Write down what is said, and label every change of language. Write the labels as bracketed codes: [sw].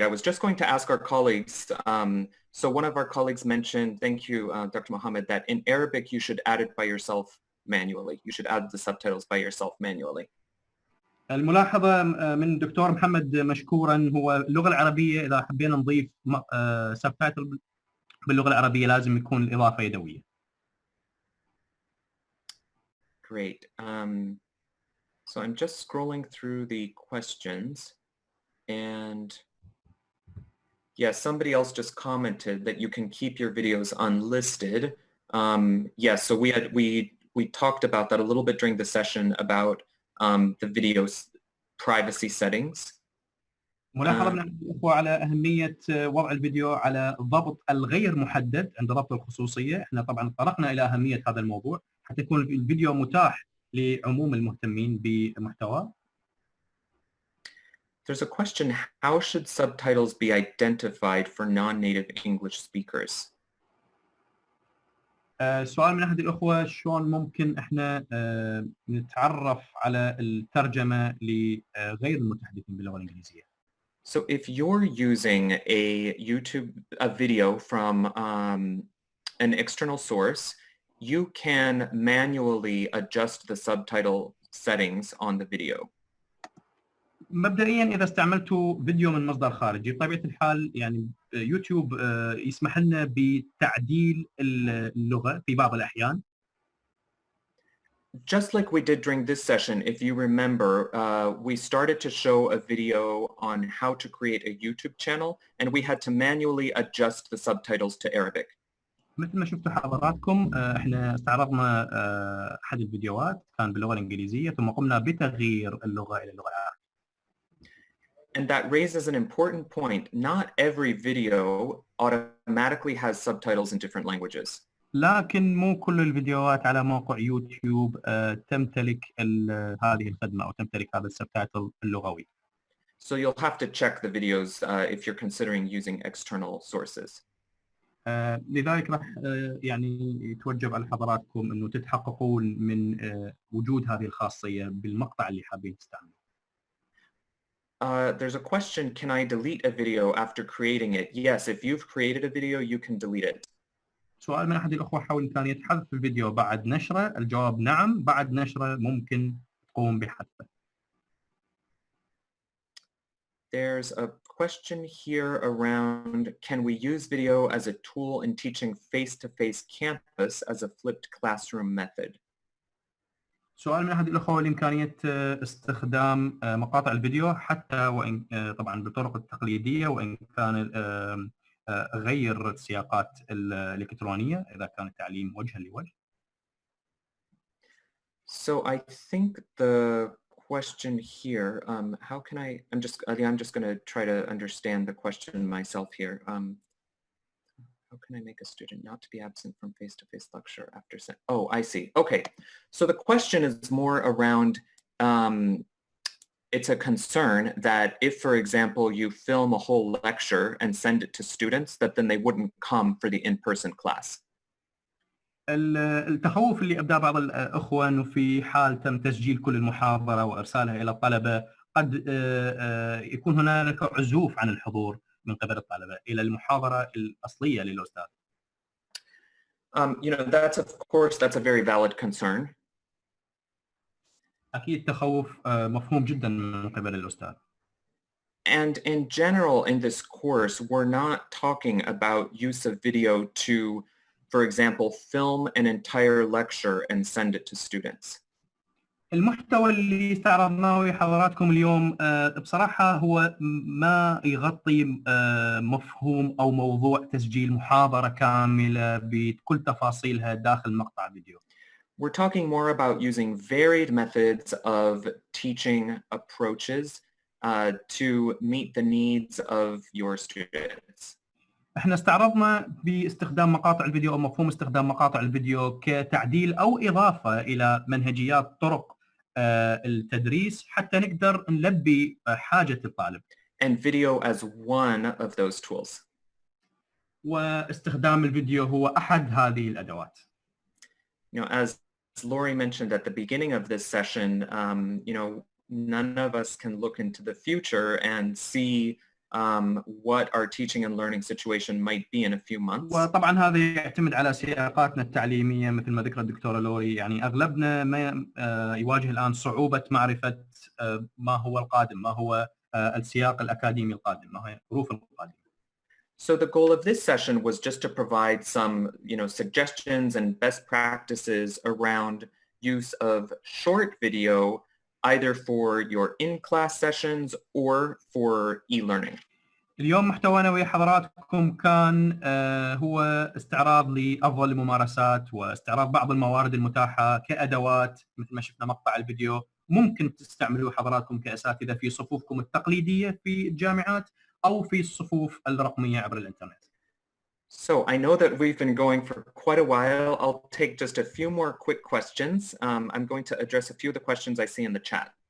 [en] I was just going to ask our colleagues. So one of our colleagues mentioned, thank you, Dr. Mohammed, that in Arabic you should add it by yourself manually. You should add the subtitles by yourself manually. [ar] الملاحظة من دكتور محمد مشكورا، هو اللغة العربية إذا حبينا نضيف سبتايتل باللغة العربية لازم يكون الإضافة يدوية. [en] Great. So I'm just scrolling through the questions. And yes, somebody else just commented that you can keep your videos unlisted. Yes, so we talked about that a little bit during the session about the video's privacy settings. [ar] ملاحظة من الأخوة على أهمية وضع الفيديو على ضبط الغير محدد عند ضبط الخصوصية. احنا طبعا طرقنا إلى أهمية هذا الموضوع حتى يكون الفيديو متاح لعموم المهتمين بمحتواه. [en] There's a question, how should subtitles be identified for non-native English speakers? [ar] سؤال من أحد الأخوة، شلون ممكن إحنا نتعرف على الترجمة لغير المتحدثين باللغة الإنجليزية؟ [en] So if you're using a video from an external source, you can manually adjust the subtitle settings on the video. [ar] مبدئيا إذا استعملتوا فيديو من مصدر خارجي بطبيعة الحال يعني يوتيوب يسمح لنا بتعديل اللغة في بعض الأحيان. [en] Just like we did during this session, if you remember, we started to show a video on how to create a YouTube channel, and we had to manually adjust the subtitles to Arabic. [ar] مثل ما شفتوا حضراتكم احنا استعرضنا أحد الفيديوهات كان باللغة الإنجليزية ثم قمنا بتغيير اللغة إلى اللغة العربية. [en] And that raises an important point. Not every video automatically has subtitles in different languages. [ar] لكن مو كل الفيديوهات على موقع يوتيوب تمتلك هذه الخدمة أو تمتلك هذا السبتايتل اللغوي. [en] So you'll have to check the videos if you're considering using external sources. [ar] لذلك راح يعني يتوجب على حضراتكم إنه تتحققون من وجود هذه الخاصية بالمقطع اللي حابين تستعملوه. [en] There's a question, can I delete a video after creating it? Yes, if you've created a video, you can delete it. [ar] سؤال من أحد الأخوة حول إمكانية حذف الفيديو بعد نشره. الجواب نعم، بعد نشره ممكن تقوم بحذفه. [en] There's a question here around, can we use video as a tool in teaching face-to-face campus as a flipped classroom method? [ar] سؤال من أحد الأخوة لإمكانية استخدام مقاطع الفيديو حتى وإن طبعا بالطرق التقليدية، وإن كان غير السياقات الإلكترونية إذا كان التعليم وجها لوجه. [en] So I think the question here, how can I'm just going to try to understand the question myself here. How can I make a student not to be absent from face-to-face lecture after oh, I see. Okay. So the question is more around, it's a concern that if, for example, you film a whole lecture and send it to students, that then they wouldn't come for the in-person class. [ar] التخوف اللي أبدأ بعض الأخوة أنه في حال تم تسجيل كل المحاضرة وإرسالها إلى الطلبة قد يكون هنالك عزوف عن الحضور من قبل الطلبة إلى المحاضرة الأصلية للأستاذ. [en] You know, that's a very valid concern. [ar] أكيد تخوف مفهوم جدا من قبل الأستاذ. [en] And in general, in this course, we're not talking about use of video to, for example, film an entire lecture and send it to students. [ar] المحتوى اللي استعرضناه لحضراتكم اليوم بصراحة هو ما يغطي مفهوم أو موضوع تسجيل محاضرة كاملة بكل تفاصيلها داخل مقطع فيديو. [en] We're talking more about using varied methods of teaching approaches to meet the needs of your students. [ar] احنا استعرضنا باستخدام مقاطع الفيديو او مفهوم استخدام مقاطع الفيديو كتعديل او اضافه الى منهجيات طرق التدريس حتى نقدر نلبي حاجه الطالب. [en] And video as one of those tools. [ar] واستخدام الفيديو هو احد هذه الادوات. [en] You know, as Lori mentioned at the beginning of this session, you know, none of us can look into the future and see what our teaching and learning situation might be in a few months. [ar] وطبعا هذا يعتمد على سياقاتنا التعليميه مثل ما ذكرت الدكتوره لوري، يعني اغلبنا ما يواجه الان صعوبه معرفه ما هو القادم، ما هو السياق الاكاديمي القادم، ما هي ظروف القادمه. [en] So the goal of this session was just to provide some, you know, suggestions and best practices around use of short video, either for your in-class sessions or for e-learning. [ar] اليوم محتوانا ويا حضراتكم كان هو استعراض لأفضل الممارسات واستعراض بعض الموارد المتاحة كأدوات مثل ما شفنا مقطع الفيديو ممكن تستعملوه حضراتكم كأساتذة في صفوفكم التقليدية في الجامعات أو في الصفوف الرقمية عبر الإنترنت. [en] So I know that we've been going for quite a while. I'll take just a few more quick questions. I'm going to address a few of the questions I see in the chat.